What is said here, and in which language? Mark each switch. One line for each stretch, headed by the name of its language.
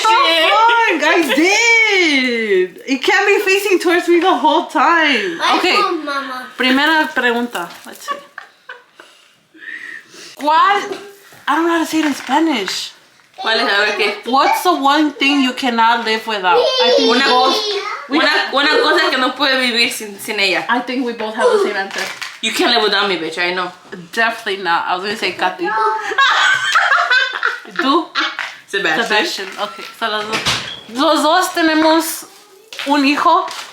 English: the fuck? I did. It can't be facing towards me the whole time. Okay. Mama.
Spanish: Primera pregunta.
English: Let's see.
Spanish: ¿Cuál?
English: I don't know how to say it in Spanish.
Spanish: ¿Cuál es? A ver qué.
English: What's the one thing you cannot live without? I think we both.
Spanish: Una cosa que no puede vivir sin ella.
English: I think we both have the same answer. You can't live without me, bitch. I know. Definitely not. I was gonna say Katy.
Spanish: ¿Tú? Sebastian. Okay. So los dos tenemos un hijo.